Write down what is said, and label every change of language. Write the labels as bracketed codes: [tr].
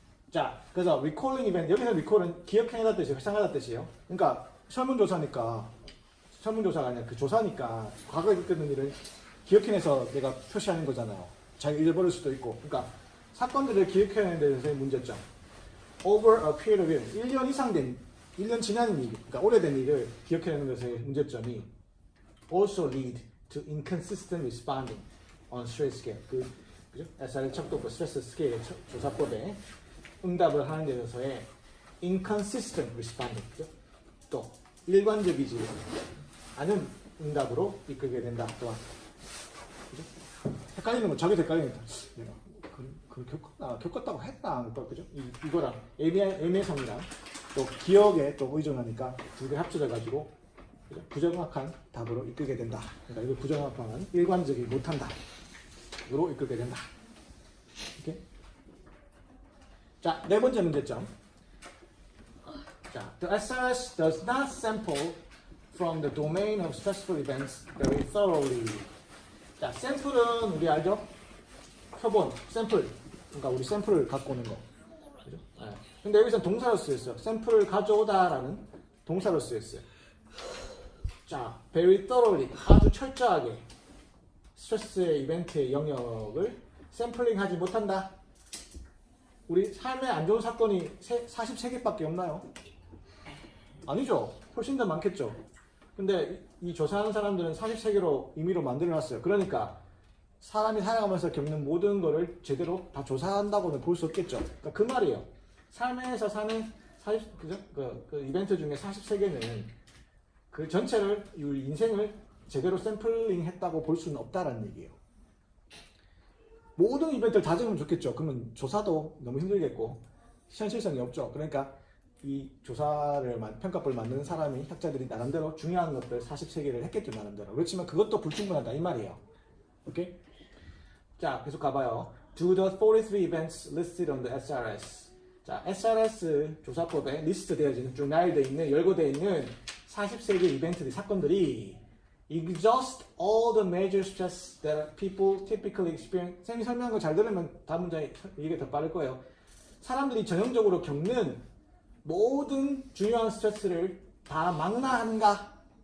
[ko] 자, 그래서 리콜링 이벤트, 여기서 리콜은 기억해내다 뜻이에요. 회상하다 뜻이에요. 그러니까 설문조사니까, 설문조사가 아니라 그 조사니까 과거에 있었던 일을 기억해내서 내가 표시하는 거잖아요. 자기가 잊어버릴 수도 있고. 그러니까 사건들을 기억해내는 데 대해서의 문제점. [en] Over a period of year, [ko] 1년 이상 된, 1년 지난 일, 그러니까 오래된 일을 기억해내는 것의 문제점이 [en] also lead to inconsistent responding on stress scale. [ko] 그죠? SR 척도법 스트레스 스케일 조사법에 응답을 하는 데 있어서의 [en] inconsistent responding. [ko] 그죠? 또 일관적이지 않은 응답으로 이끌게 된다. 또한. 그죠? 헷갈리는 건 저게 헷갈리니까 내가 그걸 겪었다고 했나? 그죠? 이거랑 애매성이랑 또 기억에 또 의존하니까 두 개 합쳐져 가지고 부정확한 답으로 이끌게 된다. 그러니까 이걸 부정확한 일관적이 못한다. 으로 이끌게 된다. 오케이? 자, 네 번째 문제점. [en] 자, the SRS does not sample from the domain of stressful events very thoroughly. [ko] 자, 샘플은 우리 알죠? 표본, 샘플. 그러니까 우리 샘플을 갖고 오는 거. 그죠? 네. 근데 여기서 동사로 쓰였어요. 샘플을 가져오다라는 동사로 쓰였어요. 자, [en] very thoroughly, [ko] 아주 철저하게 스트레스의 이벤트의 영역을 샘플링하지 못한다. 우리 삶에 안 좋은 사건이 43개밖에 없나요? 아니죠. 훨씬 더 많겠죠. 근데 이 조사하는 사람들은 43개로 임의로 만들어놨어요. 그러니까 사람이 살아가면서 겪는 모든 거를 제대로 다 조사한다고는 볼 수 없겠죠. 그러니까 그 말이에요. 삶에서 사는 그죠? 그 이벤트 중에 43개는 그 전체를, 인생을 제대로 샘플링 했다고 볼 수는 없다라는 얘기예요. 모든 이벤트를 다 적으면 좋겠죠. 그러면 조사도 너무 힘들겠고 현실성이 없죠. 그러니까 이 조사를 평가법을 만드는 사람이, 학자들이 나름대로 중요한 것들 43개를 했겠죠. 나름대로. 그렇지만 그것도 불충분하다 이 말이에요. 오케이? 자, 계속 가봐요. [en] Do the 43 events listed on the SRS. [ko] 자, SRS 조사법에 리스트 되어진, 쭉 나열되어 있는, 열거되어 있는 43개 이벤트들, 사건들이 [en] exhaust all the major stress that people typically experience. [ko] 선생님이 설명한 거 잘 들으면 다음 문장이 이게 더 빠를 거예요. 사람들이 전형적으로 겪는 모든 중요한 스트레스를 다 망라하는가?